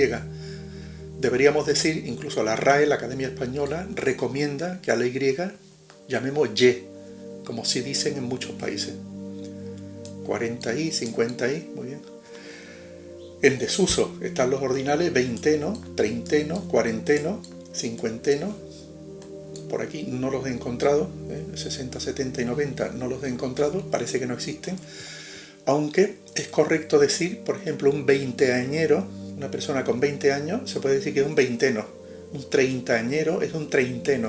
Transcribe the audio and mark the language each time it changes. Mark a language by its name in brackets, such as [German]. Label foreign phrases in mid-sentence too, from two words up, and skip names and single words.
[Spanish] Deberíamos decir, incluso la RAE, la Academia Española, recomienda que a la Y llamemos Y, como sí dicen en muchos países. 40Y, 50Y, muy bien. En desuso están los ordinales veinteno, treinteno, cuarenteno, cincuenteno. Por aquí no los he encontrado, 60, 70 y 90 no los he encontrado, parece que no existen. Aunque es correcto decir, por ejemplo, un veinteañero, una persona con 20 años, se puede decir que es un veinteno. Un treintañero es un treinteno.